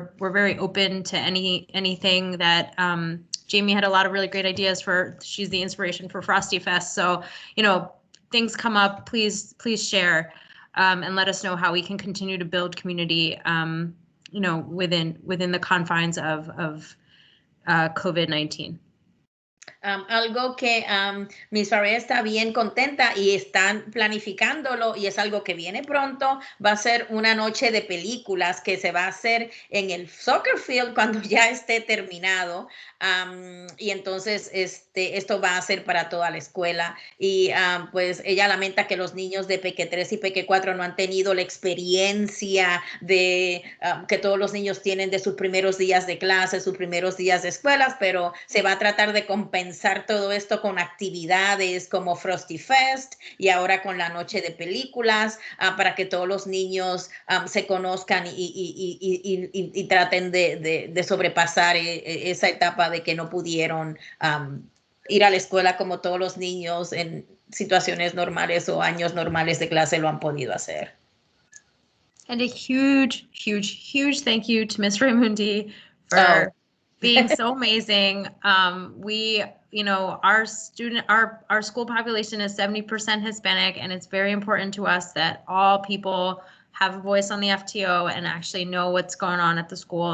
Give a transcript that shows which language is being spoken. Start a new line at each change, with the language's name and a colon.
English: We're very open to anything that Jamie had a lot of really great ideas for. She's the inspiration for Frosty Fest. So, you know, things come up, please share and let us know how we can continue to build community, you know, within the confines of COVID-19.
Spanish: Algo que Miss Faria está bien contenta y están planificándolo y es algo que viene pronto, va a ser una noche de películas que se va a hacer en el soccer field cuando ya esté terminado, y entonces esto va a ser para toda la escuela y pues ella lamenta que los niños de PQ3 y PQ4 no han tenido la experiencia de que todos los niños tienen de sus primeros días de clase, sus primeros días de escuelas, pero se va a tratar de compensar todo esto con actividades como Frosty Fest y ahora con la noche de películas para que todos los niños se conozcan y traten de sobrepasar esa etapa de que no pudieron ir a la escuela como todos los niños en situaciones normales o años normales de clase lo han podido hacer.
English: And a huge thank you to Ms. Raimundi for being so amazing. We, you know, our school population is 70% Hispanic, and it's very important to us that all people have a voice on the FTO and actually know what's going on at the school.